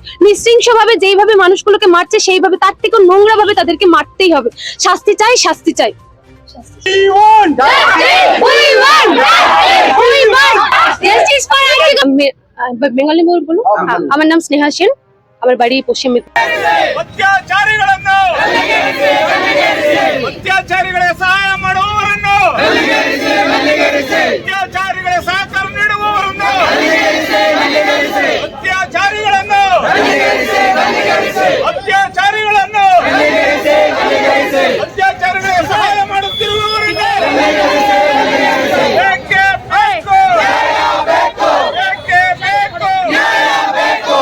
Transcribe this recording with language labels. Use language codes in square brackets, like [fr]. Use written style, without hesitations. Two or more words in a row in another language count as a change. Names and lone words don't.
[bn] নৃশংসভাবে যেইভাবে মানুষগুলোকে মারছে সেইভাবে, তার থেকে নোংরা ভাবে তাদেরকে মারতেই হবে। শাস্তি চাই, শাস্তি চাই। বেঙ্গলি বলবো। আমার নাম স্নেহা সেন, আমার বাড়ি পশ্চিম [kn] ಅತ್ಯಾಚಾರಿಗಳಿಗೆ ಸಹಾಯ ಮಾಡುವವರನ್ನು, ಅತ್ಯಾಚಾರಿಗಳಿಗೆ ಸಹಕಾರ ನೀಡುವವರನ್ನು, ಅತ್ಯಾಚಾರಿಗಳನ್ನು ಅತ್ಯಾಚಾರಿಗಳಿಗೆ ಸಹಾಯ ಮಾಡುತ್ತಿರುವವರನ್ನು ಬೇಕೇ ಬೇಕು.